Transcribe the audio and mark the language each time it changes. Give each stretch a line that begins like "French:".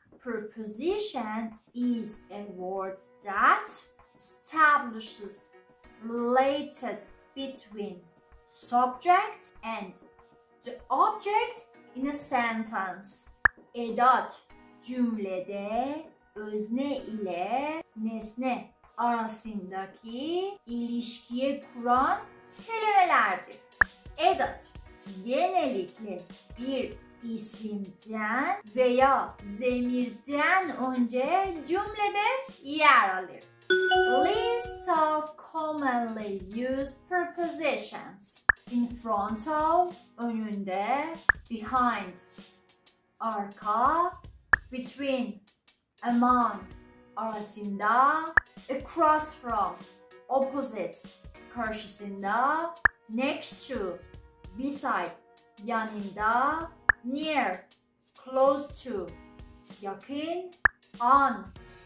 English: Preposition is a word that establishes related between subject and the object in a sentence.
Turkish: Edat cümlede özne ile nesne arasındaki ilişkiye kuran kelimelerdir. Edat genellikle bir isimden veya zamirden önce cümlede yer alır.
English: List of commonly used prepositions. In front of,
Turkish: önünde,
English: behind,
Turkish: arka,
English: between, among,
Turkish: arasında,
English: across from, opposite,
Turkish: karşısında,
English: next to, beside,
Turkish: yanında,
English: near, close to,
Turkish: yakın,
English: on.